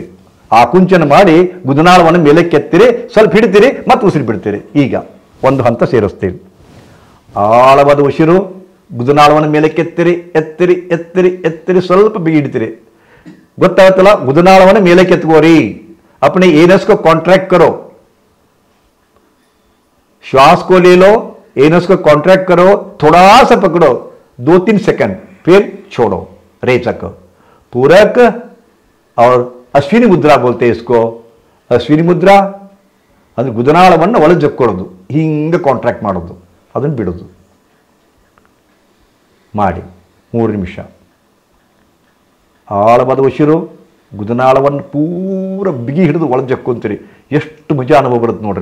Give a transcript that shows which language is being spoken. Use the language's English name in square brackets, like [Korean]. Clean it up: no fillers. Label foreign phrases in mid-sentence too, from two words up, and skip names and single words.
[Kannada] ಆಕುಂಚನ ಮಾಡಿ ಗುದನಾಳವನ್ನು ಮೇಲೆ ಕೆತ್ತಿರಿ, ಸ್ವಲ್ಪ ಹಿಡ್ತೀರಿ, ಮತ್ತೆ ಉಸಿರು ಬಿಡ್ತೀರಿ. ಈಗ ಒಂದು ಹಂತ ಸೇರಿಸ್ತೀರಿ. ಆಳವಾದ ಉಸಿರು, ಗುದನಾಳವನ್ನು ಮೇಲೆ ಕೆತ್ತಿರಿ, ಎತ್ತಿರಿ ಎತ್ತಿರಿ ಎತ್ತಿರಿ, ಸ್ವಲ್ಪ ಬಿಗಿ ಹಿಡ್ತೀರಿ. ಗೊತ್ತಾಗತ್ತಲ್ಲ, ಗುದನಾಳವನ್ನು ಮೇಲೆ ಕೆತ್ಕೋರಿ. [Hindi] अपने एनस को कॉन्ट्रैक्ट करो, श्वास को ले लो, एनस को कॉन्ट्रैक्ट करो, थोड़ा सा पकड़ो 2-3 सेकंड, फिर छोड़ो. रेचक, पूरक और अश्विनी मुद्रा बोलते हैं इसको. [Kannada] अश्विनी मुद्रा ಅಂದ್ರೆ ಗುದನಾಳವನ್ನು ಒಳಗೆ ಜಕ್ಕೊಳ್ಳೋದು, ಹಿಂಗೆ ಕಾಂಟ್ರಾಕ್ಟ್ ಮಾಡೋದು, ಅದನ್ನು ಬಿಡೋದು ಮಾಡಿ 3 ನಿಮಿಷ. ಆಳವಾದ ಉಸಿರು, ಗುದನಾಳವನ್ನು ಪೂರ ಬಿಗಿ ಹಿಡಿದು ಒಳಗೆ ಜಕ್ಕೊಂತೀರಿ. ಎಷ್ಟು ಮಜಾ ಅನುಭವ ಬರುತ್ತೆ ನೋಡ್ರಿ.